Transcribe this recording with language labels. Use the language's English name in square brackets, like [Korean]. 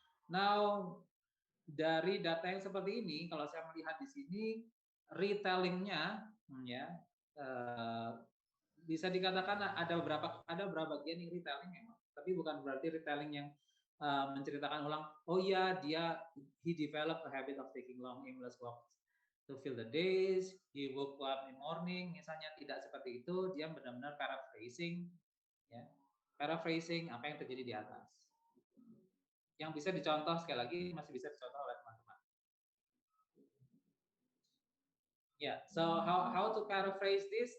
[Indonesian] Now, dari data yang seperti ini, kalau saya melihat di sini, retellingnya, ya, bisa dikatakan ada beberapa bagian yang retelling memang, tapi bukan berarti retelling yang menceritakan ulang. [English] Oh ya, he developed a habit of taking long aimless walks to fill the days. He woke up in morning, [Indonesian] misalnya tidak seperti itu. Dia benar-benar paraphrasing, ya, paraphrasing apa yang terjadi di atas. Yang bisa dicontoh sekali lagi masih bisa dicontoh oleh teman-teman. [English] Ya, so how to paraphrase this?